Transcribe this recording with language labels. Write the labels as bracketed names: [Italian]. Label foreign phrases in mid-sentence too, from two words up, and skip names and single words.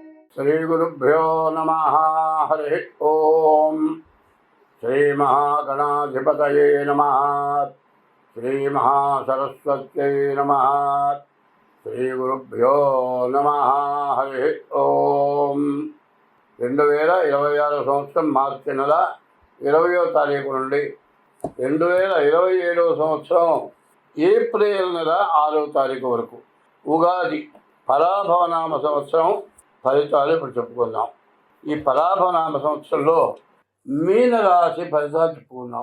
[Sanskrit] श्रीगुरुभ्यो नमः। हरि ओम। श्रीमहागणाधिपतये नमः। श्रीमहासरस्वत्यै नमः। श्रीगुरुभ्यो नमः। हरि ओम। [Telugu] 2026 సంవత్సరం మార్చి నెల 20వ తారీఖు నుండి 2027 సంవత్సరం ఏప్రిల్ నెల 6వ తారీఖు వరకు ఉగాది పరాభవనామ సంవత్సరం ఫలితాలు ఇప్పుడు చెప్పుకుందాం. ఈ పరాభవనామ సంవత్సరంలో మీనరాశి ఫలితాలు చెప్పుకుందాం.